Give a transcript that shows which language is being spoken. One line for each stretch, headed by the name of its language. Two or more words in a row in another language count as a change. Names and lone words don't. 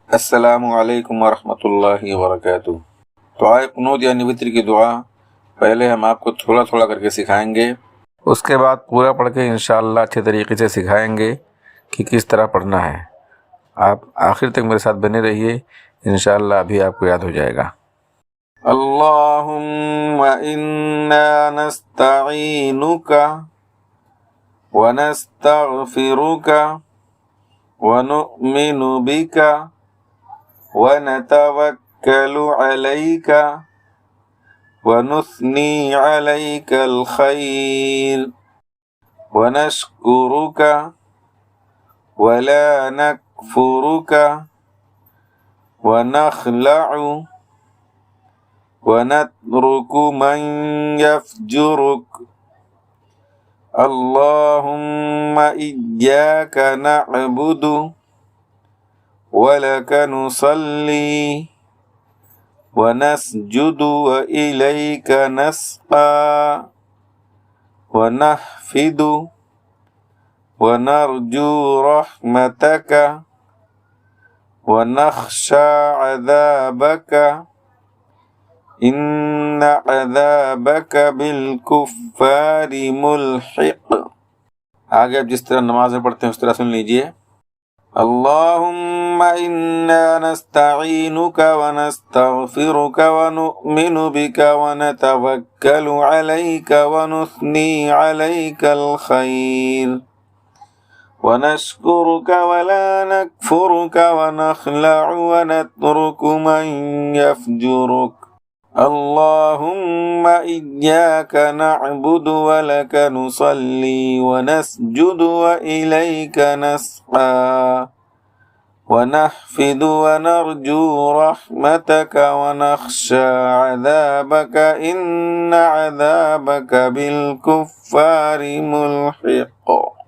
Arabic: السلام عليكم ورحمة الله وبركاته.
Hindi: दुआए कुनूत यानी वित्र की दुआ पहले हम आपको थोड़ा थोड़ा करके सिखाएंगे, उसके बाद पूरा पढ़ के इंशाअल्लाह अच्छे तरीके से सिखाएंगे कि किस तरह पढ़ना है। आप आखिर तक मेरे साथ बने रहिए, इंशाअल्लाह अभी आपको याद हो जाएगा।
Arabic: اللهم إنا نستعينك ونستغفرك و ونؤمن بك ونتوكل عليك ونثني عليك الخير ونشكرك ولا نكفرك ونخلع ونترك من يفجرك. اللهم إياك نعبد ولك نصلي ونسجد وإليك نسعى ونحفد ونرجو رحمتك ونخشى عذابك إن عذابك بالكفار ملحق.
Hindi: आगे आप जिस तरह नमाज में पढ़ते हैं उस तरह सुन लीजिए।
Arabic: اللهم إنا نستعينك ونستغفرك ونؤمن بك ونتوكل عليك ونثني عليك الخير ونشكرك ولا نكفرك ونخلع ونترك من يفجرك. اللهم إياك نعبد ولك نصلي ونسجد وإليك نسعى ونحفد ونرجو رحمتك ونخشى عذابك إن عذابك بالكفار ملحق.